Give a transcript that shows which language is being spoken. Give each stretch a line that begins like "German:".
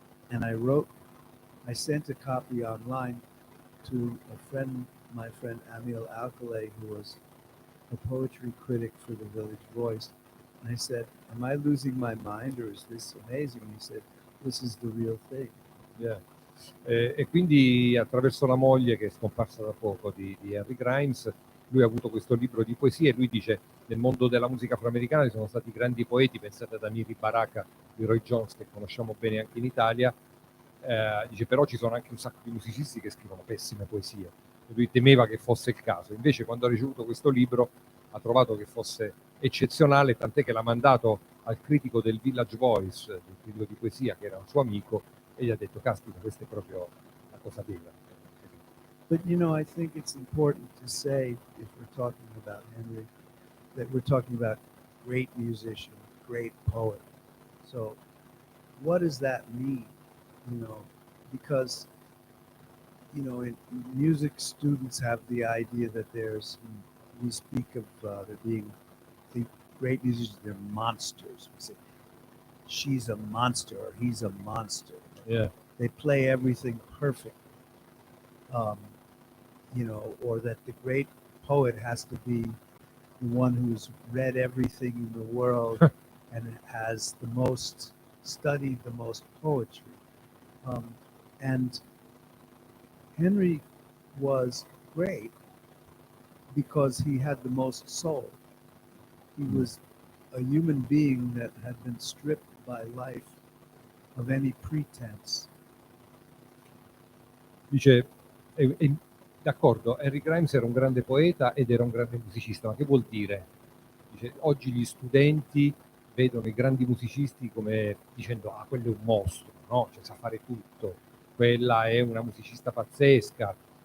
English: And I sent a copy online to my friend Amil Alcalay, who was a poetry critic for the Village Voice. And I said, am I losing my mind or is this amazing? And he said, this is the real thing. Yeah.
Italian: E quindi attraverso la moglie che è scomparsa da poco di Henry Grimes, lui ha avuto questo libro di poesie e lui dice nel mondo della musica afroamericana ci sono stati grandi poeti, pensate ad Amiri Baraka di Roy Jones che conosciamo bene anche in Italia, dice però ci sono anche un sacco di musicisti che scrivono pessime poesie e lui temeva che fosse il caso, invece quando ha ricevuto questo libro ha trovato che fosse eccezionale, tant'è che l'ha mandato al critico del Village Voice, del critico di poesia che era un suo amico, e gli ha detto caspita, questa è proprio la cosa bella.
English: But I think it's important to say, if we're talking about Henry, that we're talking about great musician, great poet. So what does that mean? Because in music, students have the idea that we speak of there being the great musicians, they're monsters. We say, she's a monster or he's a monster. Yeah. They play everything perfect. Or that the great poet has to be the one who's read everything in the world and has studied the most poetry. And Henry was great because he had the most soul. He was a human being that had been stripped by life of any pretense.
Italian: Dice, d'accordo, Henry Grimes era un grande poeta ed era un grande musicista, ma che vuol dire? Dice, oggi gli studenti vedono i grandi musicisti come dicendo, ah, quello è un mostro, no? Cioè, sa fare tutto, quella è una musicista pazzesca.